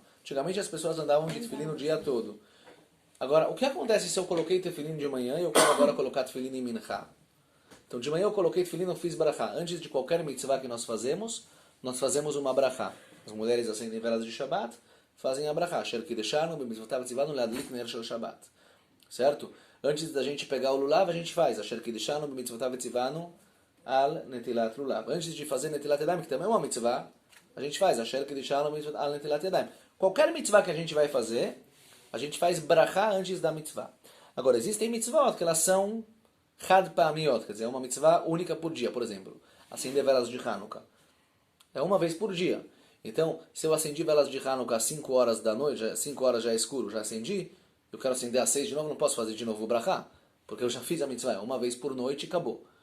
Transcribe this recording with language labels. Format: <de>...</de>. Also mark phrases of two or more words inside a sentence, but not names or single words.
<pt>Antigamente as pessoas andavam de tefilim o dia todo. Agora, o que acontece se eu coloquei tefilim de manhã e eu quero agora colocar tefilim em minchá? Então, de manhã eu coloquei tefilim e eu fiz brachá. Antes de qualquer mitzvah que nós fazemos uma brachá. As mulheres acendem velas de Shabbat, fazem a brachá.</pt> <he>אשר קדשנו במצוותיו צוונו להדליק נר של שבת.</he> <pt>Certo? Antes da gente pegar o lulav, a gente faz.</pt> <he>אשר קדשנו במצוותיו צוונו על נטילת לולב.</he> <pt>Antes de fazer</pt> <he>נטילת ידיים,</he> <pt>que também é uma mitzvah, a gente faz.</pt> <he>אשר קדשנו במצוותיו על נטילת ידיים.</he> <pt>Qualquer mitzvah que a gente vai fazer, a gente faz brachá antes da mitzvah. Agora, existem mitzvot que elas são</pt> <he>חד פעמיות,</he> <pt>quer dizer, é uma mitzvah única por dia, por exemplo. Acender velas de Hanukkah. É uma vez por dia. Então, se eu acendi velas de Hanukkah às 5 horas da noite, 5 horas já é escuro, já acendi, eu quero acender às 6 de novo, não posso fazer de novo o brachá, porque eu já fiz a mitzvah, é uma vez por noite e acabou.</pt>